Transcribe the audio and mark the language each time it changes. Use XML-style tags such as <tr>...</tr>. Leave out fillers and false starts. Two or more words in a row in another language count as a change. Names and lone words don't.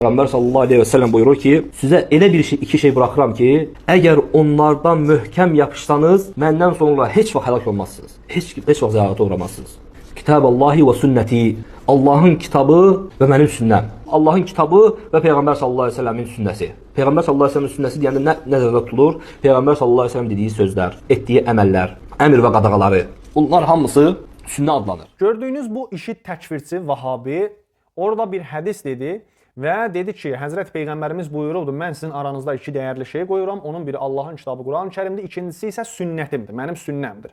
<az>Peygamber</az> <ar>صلى الله عليه وسلم</ar> <az>buyurur ki, size elə iki şey bırakıram ki, eğer onlardan möhkəm yapışsanız, məndən sonra heç vaxt həlak olmazsınız. Heç vaxt zəyarata uğramazsınız.</az> <ar>كتاب الله وسنتي.</ar> <tr>Allah'ın kitabı ve benim sünnem. Allah'ın kitabı ve Peygamber</tr> <ar>صلى الله عليه وسلم</ar> <tr>sünnesi.</tr> <az>Peygamber</az> <ar>صلى الله عليه وسلم</ar> <az>sünnesi deyəndə nə nəzərdə tutulur?</az> <tr>Peygamber</tr> <ar>صلى الله عليه وسلم</ar> <tr>dediği sözler,</tr> <az>etdiyi əməllər, əmr və qadağaları. Bunlar hamısı sünnə adlanır. Gördüyünüz bu işit təkfirçi Vahabi orada bir hədis dedi və dedi ki, Həzrət Peyğəmbərimiz buyururdu, mən sizin aranızda iki dəyərli şey qoyuram. Onun biri Allahın kitabı Quran-ı Kərimdir, ikincisi isə sünnətimdir, mənim sünnəmdir.</az>